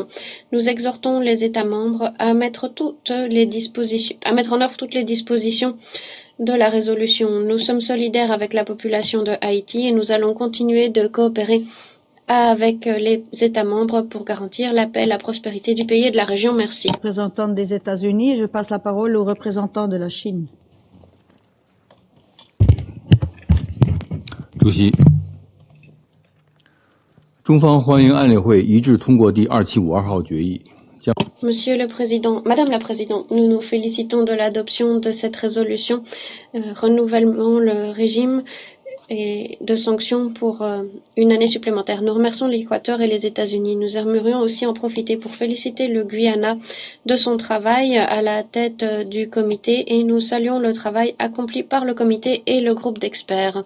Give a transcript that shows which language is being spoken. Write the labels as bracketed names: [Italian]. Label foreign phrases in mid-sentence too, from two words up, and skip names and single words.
[French] Nous exhortons les États membres à mettre en œuvre toutes les dispositions de la résolution. Nous sommes solidaires avec la population de Haïti et nous allons continuer de coopérer avec les États membres pour garantir la paix et la prospérité du pays et de la région. Merci. Représentante des États-Unis, je passe la parole au représentant de la Chine. [Chinese] 主席，中方欢迎安理会一致通过第2752号决议，将 [French] Monsieur le Président, Madame la Présidente, nous nous félicitons de l'adoption de cette résolution renouvellement le régime et de sanctions pour une année supplémentaire. Nous remercions l'Équateur et les États-Unis. Nous aimerions aussi en profiter pour féliciter le Guyana de son travail à la tête du comité et nous saluons le travail accompli par le comité et le groupe d'experts.